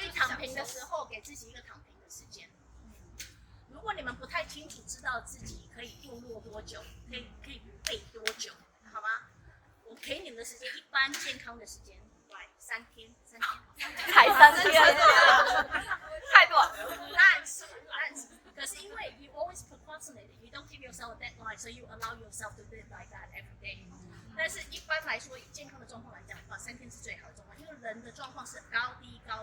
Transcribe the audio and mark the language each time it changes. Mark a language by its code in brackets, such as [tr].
[zh] 所以躺平的时候，给自己一个躺平的时间。如果你们不太清楚知道自己可以度落多久，可以背多久，好吗？我给你们的时间，一般健康的时间，3天，才3天，太短了。但是，可是因为 [en] you always procrastinate, you don't give yourself a deadline, so you allow yourself to live like that every day. [zh] 但是一般来说，以健康的状况来讲，3天是最好的状况，因为人的状况是高低。